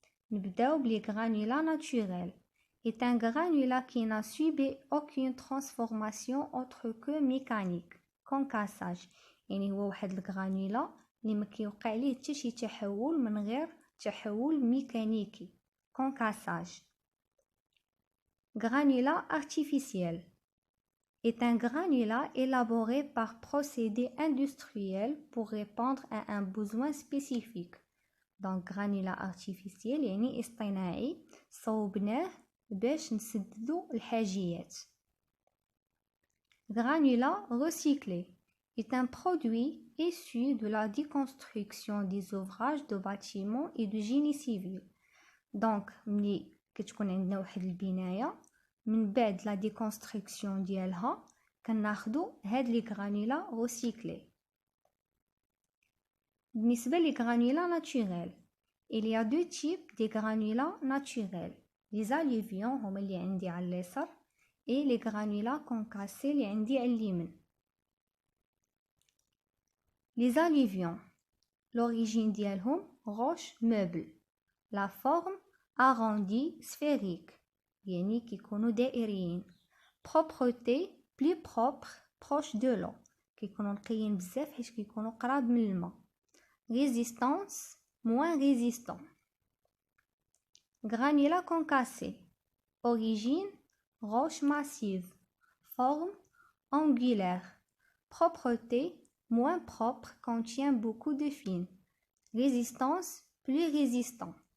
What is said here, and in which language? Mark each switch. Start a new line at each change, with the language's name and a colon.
Arabic: نبداو بلي
French: granulat naturel. est un granulat qui n'a subi aucune transformation autre que mécanique, concassage.
Arabic: يعني هو واحد الجرانولا اللي ما كيوقع ليه حتى شي تحول من غير تحول ميكانيكي، concassage.
French: Granulat artificiel est un granulat élaboré par procédé industriel pour répondre à un besoin spécifique. Donc granulat artificiel
Arabic: يعني اصطناعي صوبناه باش نسددو الحاجيات.
French: Granulat recyclé est un produit issu de la déconstruction des ouvrages de bâtiments et de génie civil.
Arabic: Donc ملي كتكون عندنا واحد البناية من بعد لا ديكونستركسيون ديالها كناخدو هاد لي غرانولا روسيكلي. بالنسبه
French: لي غرانولا ناتوريل il y a deux types de granulats naturels: les alluvions
Arabic: هما اللي عندي على اليسار
French: et les granulats concassés
Arabic: اللي عندي على اليمين.
French: les alluvions l'origine
Arabic: ديالهم
French: roche meuble, la forme arrondie sphérique
Arabic: يعني كيكونوا دائريين.
French: propreté plus propre proche de l'eau
Arabic: كيكونوا نقيين بزاف حيت كيكونوا قراب من الماء.
French: résistance moins résistant. granulat concassé origine roche massive, forme angulaire, propreté moins propre, contient beaucoup de fines, résistance plus résistant.